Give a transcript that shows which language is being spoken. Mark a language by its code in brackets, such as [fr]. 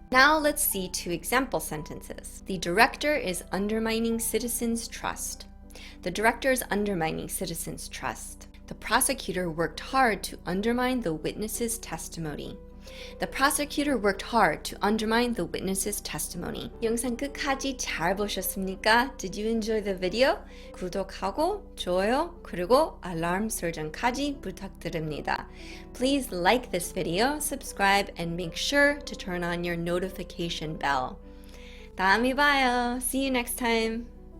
[en] Now let's see two example sentences. The director is undermining citizens' trust. The director is undermining citizens' trust. The prosecutor worked hard to undermine the witness's testimony. The prosecutor worked hard to undermine the witness's testimony. [ko] 영상 끝까지 잘 보셨습니까? [en] Did you enjoy the video? [ko] 구독하고 좋아요 그리고 알람 설정까지 부탁드립니다. [en] Please like this video, subscribe, and make sure to turn on your notification bell. [ko] 다음에 봐요. [en] See you next time.